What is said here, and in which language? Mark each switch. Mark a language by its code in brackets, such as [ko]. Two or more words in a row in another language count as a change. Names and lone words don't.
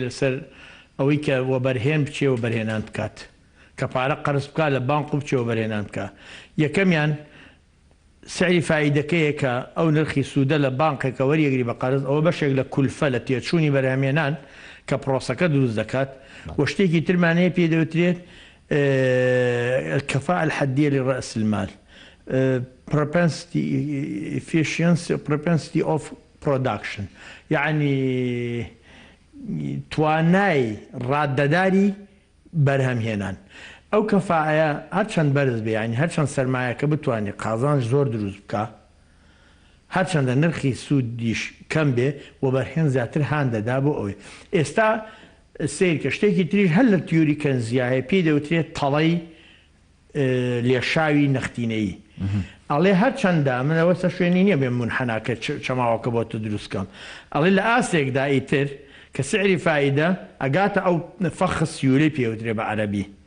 [ckb] لەسەر ئەوەی کە وەبەرهێن بچێ و بەرهێنان بکات کە پارە قەرز بکات لە بانق و بچێ و بەرهێنان بکات یەکەمیان سعری فائیدەکەیە کە ئەو نرخی سوودە لە بانقێکە وەریەگری بە قەرز ئەوە بەشێک لە کولفە لە تێچوونی بەرهەمێنان کە پرۆسەکە دروست دەکات و شتێکی ترمانەیە پێ دەوترێت [ar] الكفاءة الحدية لرأس المال [en] propensity of production [ckb] يعني توانای ڕاددەداری بەرهەمهێنان ئەو کەفاعەیە هەرچەند بەرز بێ ینی هەرچەند سەرمایەکە بتوانێت قازانج زۆر دروست بکە هەرچەندە نرخی سوودیش کەم بێ و بەرهێن زیاتر هان دەدا بۆ ئەوەی ئێستا سیرکە شتێکی تریش هەر لە تیۆری کەنزیایە پێی دەوترێت تەڵەی لێشاوی نەختینەیی ئەڵێ هەرچەندە منەوە سە شوێنی نییە بێ منحەناکە چەماوەکە بۆ تو دروستکەم ئەڵێ لە ئاسێکدا ئیتر کە سعری فائیدە ئەگاتە ئەو فەخ سیوری پێوترێ بە عەرەبی